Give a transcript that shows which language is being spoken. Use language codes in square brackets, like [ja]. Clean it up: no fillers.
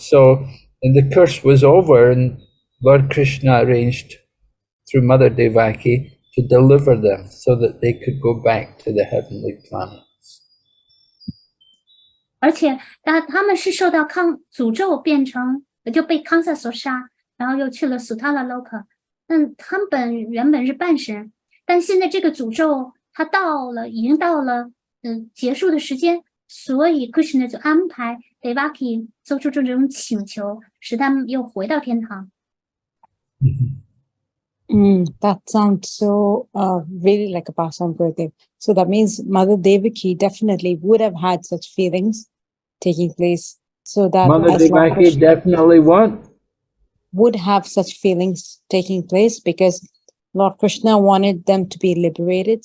[en] So the curse was over, and Lord Krishna arranged through Mother Devaki to deliver them so that they could go back to the heavenly planets. [zh] 而且他们是受到诅咒，就被康萨所杀，然后又去了 Sutala Loka。他们原本是半神，但现在这个诅咒已经到了结束的时间，所以 Krishna 就安排 Devaki 做出这种请求，使他们又回到天堂。 [en] That sounds so really like a pastime Gurudev. So that means Mother Devaki definitely would have had such feelings taking place. So that Mother Devaki definitely would have such feelings taking place, because Lord Krishna wanted them to be liberated.